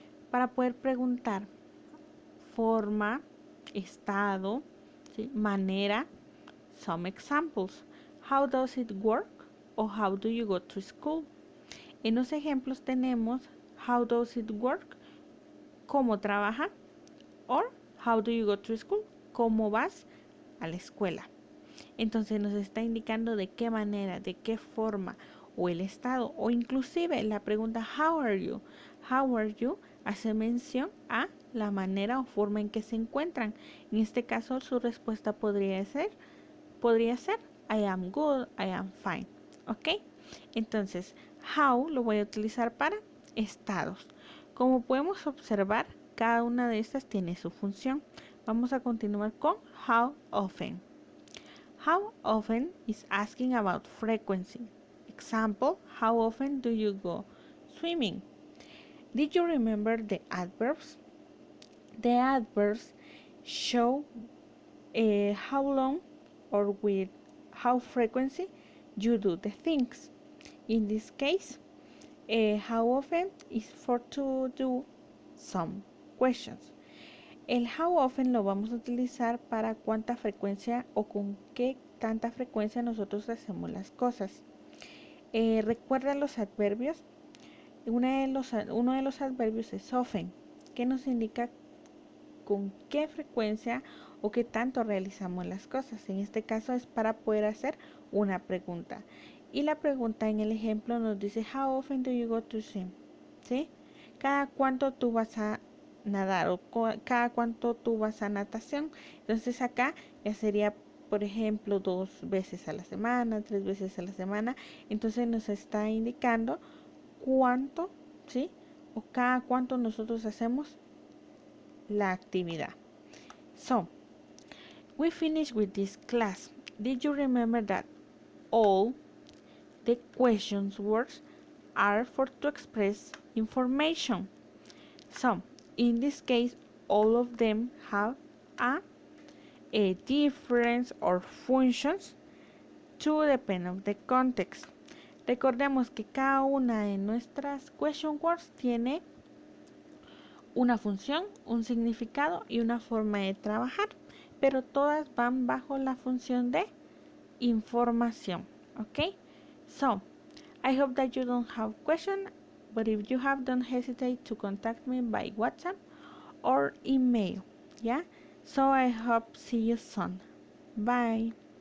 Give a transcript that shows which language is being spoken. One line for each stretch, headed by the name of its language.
Spanish: Para poder preguntar forma, estado, ¿sí?
English: Manera. Some examples. How does it work? O how do you go to school?
Spanish: En los ejemplos tenemos
English: how does it work?
Spanish: ¿Cómo trabaja?
English: Or how do you go to school?
Spanish: ¿Cómo vas a la escuela? Entonces nos está indicando de qué manera, de qué forma o el estado o inclusive la pregunta
English: how are you? How are you
Spanish: hace mención a la manera o forma en que se encuentran. En este caso su respuesta podría ser
English: I am good, I am fine.
Spanish: ¿Ok? Entonces how lo voy a utilizar para estados. Como podemos observar, cada una de estas tiene su función. Vamos a continuar con how often.
English: How often is asking about frequency. Example, how often do you go swimming? Did you remember the adverbs? The adverbs show how long or with how frequency you do the things. In this case, how often is for to do some questions.
Spanish: El how often lo vamos a utilizar para cuánta frecuencia o con qué tanta frecuencia nosotros hacemos las cosas. Recuerda los adverbios. Uno de los adverbios es often, que nos indica con qué frecuencia o qué tanto realizamos las cosas. En este caso es para poder hacer una pregunta. Y la pregunta en el ejemplo nos dice,
English: how often do you go to swim?
Spanish: ¿Sí? ¿Cada cuánto tú vas a nadar o cada cuánto tú vas a natación? Entonces acá ya sería, por ejemplo, 2 veces a la semana, 3 veces a la semana. Entonces nos está indicando cuánto, ¿sí? O cada cuánto nosotros hacemos la actividad.
English: So, we finished with this class. Did you remember that all the questions words are for to express information? So, in this case, all of them have a difference or functions to depend of the context.
Spanish: Recordemos que cada una de nuestras question words tiene una función, un significado y una forma de trabajar, pero todas van bajo la función de información.
English: Okay? So, I hope that you don't have questions, but if you have, don't hesitate to contact me by WhatsApp or email. Yeah? So I hope see you soon. Bye.